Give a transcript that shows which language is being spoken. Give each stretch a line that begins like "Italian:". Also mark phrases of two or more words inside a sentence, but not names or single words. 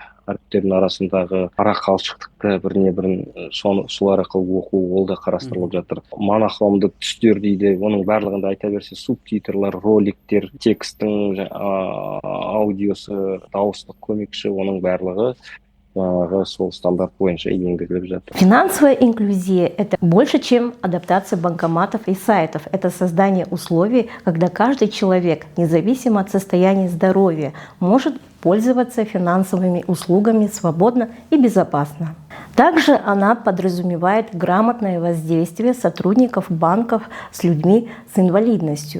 Kazakh: Әріптердің арасындағы ара қалшықтықты біріне бірін солар арқылы оқу ол да қарастырылып жатыр. Монохромды түстер дейді, оның барлығында айта берсе субтитрлар, роликтер, текстің аудиосы, дауыстық көмекші, оның барлығы сол стандарт бойынша енгізіліп жатыр.
Russian: Финансовая инклюзия – это больше, чем адаптация банкоматов и сайтов. Это создание условий, когда каждый человек, независимо от состояния здоровья, может пользоваться финансовыми услугами свободно и безопасно. Также она подразумевает грамотное воздействие сотрудников банков с людьми с инвалидностью.